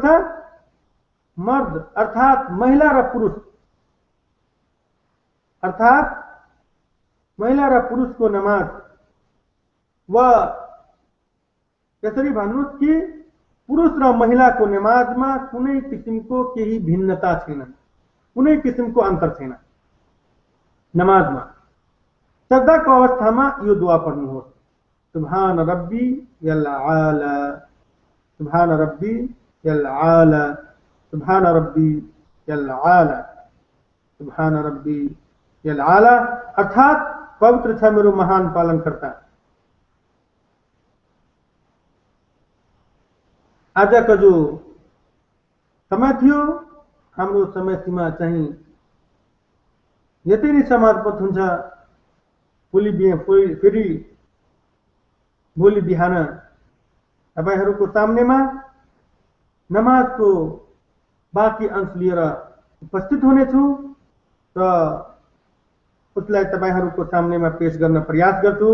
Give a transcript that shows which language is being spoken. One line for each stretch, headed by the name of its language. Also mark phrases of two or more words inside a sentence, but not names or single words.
Nepali: मर्द अर्थात् महिला र पुरुषको नमाज व यसरी भन्नुहोस् कि पुरुष र महिलाको नमाजमा कुनै किसिमको केही भिन्नता छैन, कुनै किसिमको अन्तर छैन। नमाजमा सजदाको अवस्थामा यो दुआ पढ्नुहोस्,
Arabic: سبحان ربي الأعلى، سبحان ربي الأعلى، سبحان ربي الأعلى، سبحان ربي الأعلى.
Nepali: अर्थात पवित्र छ मेरो महान पालनकर्ता। आजको जो समय थियो, हाम्रो समय सीमा चाहिँ यति नै समाप्त हुन्छ। फेरि भोलि बिहान तपाईहरुको सामनेमा नमाजको बाँकी अंश लिएर उपस्थित हुनेछु र उसलाई तपाईहरुको सामनेमा पेश गर्न प्रयास गर्छु।